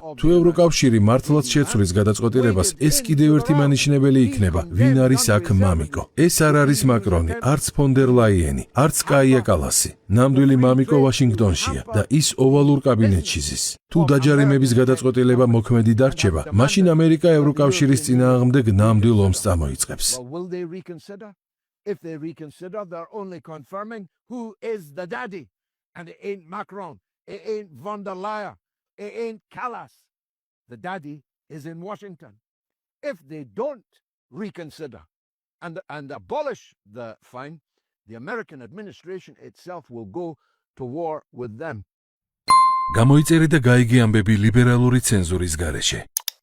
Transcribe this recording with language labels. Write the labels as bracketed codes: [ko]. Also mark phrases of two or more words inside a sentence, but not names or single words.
[ka] თუ ევროკავშირი მართლაც შეცვლის გადაწყვეტილებას, ეს კიდევ ერთი მანიშნებელი იქნება, ვინ არის აქ მამიკო. ეს არ არის მაკრონი, არც ფონ დერ ლაიენი, არც კაია კალასი. ნამდვილი მამიკო ვაშინგტონშია და ის ოვალურ კაბინეტში ზის. თუ დაჯარიმების გადაწყვეტილება მოქმედი დარჩება, მაშინ ამერიკა ევროკავშირის წინააღმდეგ ნამდვილ ომს წამოიწყებს. [en] If they reconsider, they're only confirming who is the daddy. And it ain't Macron, it ain't von der Leyen, it ain't Callas. The daddy is in Washington. If they don't reconsider and abolish the fine, the American administration itself will go to war with them. [ka] გამოიწერე და გაიგე ამბები ლიბერალური ცენზურის გარეშე.